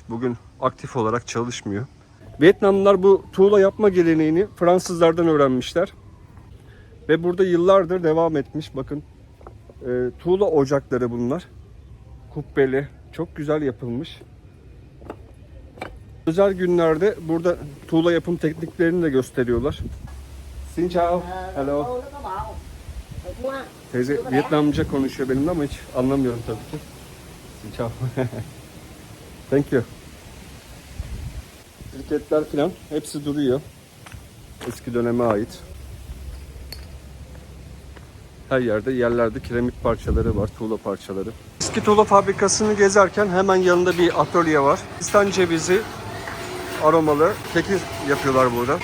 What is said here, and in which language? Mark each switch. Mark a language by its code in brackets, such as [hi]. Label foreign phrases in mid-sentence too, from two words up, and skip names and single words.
[tr] Bugün aktif olarak çalışmıyor. Vietnamlılar bu tuğla yapma geleneğini Fransızlardan öğrenmişler. Ve burada yıllardır devam etmiş. Bakın tuğla ocakları bunlar. Kubbeli, çok güzel yapılmış. Özel günlerde burada tuğla yapım tekniklerini de gösteriyorlar. [vi] Xin chào. Hello. [tr] Teyze Vietnamca konuşuyor benimle ama hiç anlamıyorum tabii ki. [vi] Xin chào. [en] Thank you. [tr] Şirketler falan hepsi duruyor. Eski döneme ait. Her yerde yerlerde kiremit parçaları var, tuğla parçaları. Eski tuğla fabrikasını gezerken hemen yanında bir atölye var. Hindistan cevizi aromalı keki yapıyorlar burada.